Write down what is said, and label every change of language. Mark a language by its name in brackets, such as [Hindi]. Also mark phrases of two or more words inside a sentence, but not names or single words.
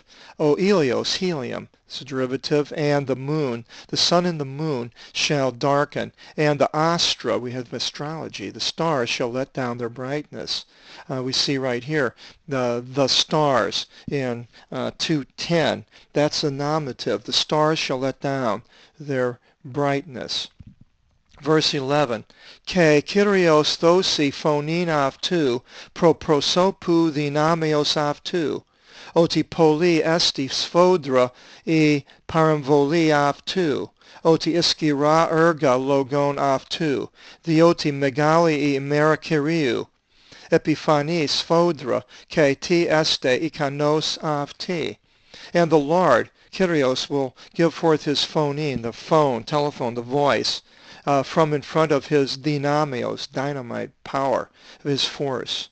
[Greek] Ὁ ἥλιος, [English] helium, is the derivative, and the moon, the sun and the moon shall darken, and the astra, we have astrology, the stars shall let down their brightness. We see right here the stars in 2:10. That's the nominative. The stars shall let down their brightness. Verse 11. [Greek] Καὶ κύριος δώσει φωνὴν αὐτοῦ πρὸ προσώπου δυνάμεως αὐτοῦ. Ὅτι πολλή ἐστι σφόδρα ἡ παρεμβολὴ αὐτοῦ. Ὅτι ἰσχυρὰ ἔργα λόγων αὐτοῦ. Διότι μεγάλη ἡ ἡμέρα κυρίου. Ἐπιφανὴς σφόδρα καὶ τίς ἔσται ἱκανὸς αὐτῇ. [English] And the Lord, Kyrios, will give forth his phonin, the phone, telephone, the voice, from in front of his dynamios, dynamite power, of his force.